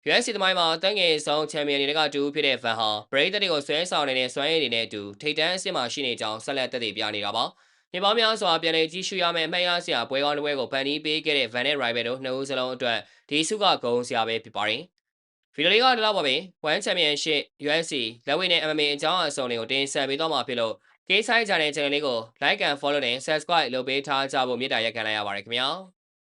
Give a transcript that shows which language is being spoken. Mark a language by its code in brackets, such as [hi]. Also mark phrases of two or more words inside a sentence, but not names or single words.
[my] UFC သမိုင်းမှာတန်းငယ်ဆုံးချန်ပီယံတွေကတူဖြစ်တဲ့ Van ဟာပရိသတ်တွေကိုဆွဲဆောင်နေတဲ့စွမ်းရည်တွေနဲ့အတူထိပ်တန်းအဆင့်မှာရှိနေကြောင်းဆက်လက်သက်သေပြနေတာပါ။နေပေါင်းများစွာပြန်လည်ကြည့်ရှုရမယ့်အမှတ်ရစရာပွဲကောင်းတစ်ပွဲကိုဖန်တီးပေးခဲ့တဲ့ Van နဲ့ Ryber တို့နှစ်ဦးစလုံးအတွက်ဒီစုကဂုဏ်စရာပဲဖြစ်ပါတယ်။ဗီဒီယိုလေးကဒီလောက်ပါပဲ။ One Championship UFC လက်ဝဲနဲ့ MMA အကြောင်းအစုံတွေကိုတင်ဆက်ပေးသွားမှာဖြစ်လို့ကေးဆိုင် channel လေးကို [en] like and follow [my] နဲ့ subscribe လုပ်ပေးထားကြဖို့မေတ္တာရပ်ခံလိုက်ရပါတယ်ခင်ဗျာ။